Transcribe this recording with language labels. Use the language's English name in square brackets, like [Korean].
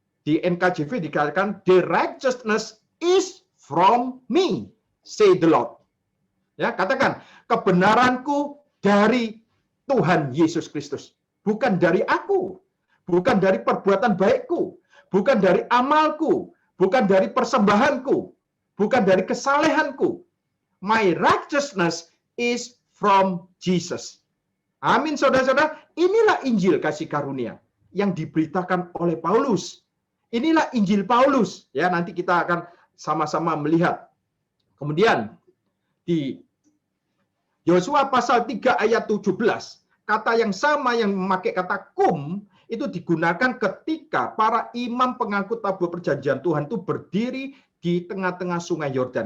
[Indonesian] Di NKJV dikatakan, [English] "The righteousness is from me, say the Lord." [Indonesian] Ya, katakan, kebenaranku dari Tuhan Yesus Kristus, bukan dari aku, bukan dari perbuatan baikku, bukan dari amalku, bukan dari persembahanku, bukan dari kesalehanku. [English] My righteousness is from Jesus. [Indonesian] Amin, saudara-saudara. Inilah Injil kasih karunia yang diberitakan oleh Paulus. Inilah Injil Paulus. Ya, nanti kita akan sama-sama melihat. Kemudian di Yosua pasal 3 ayat 17, kata yang sama yang memakai kata kum itu digunakan ketika para imam pengangkut tabur perjanjian Tuhan itu berdiri di tengah-tengah sungai Yordan.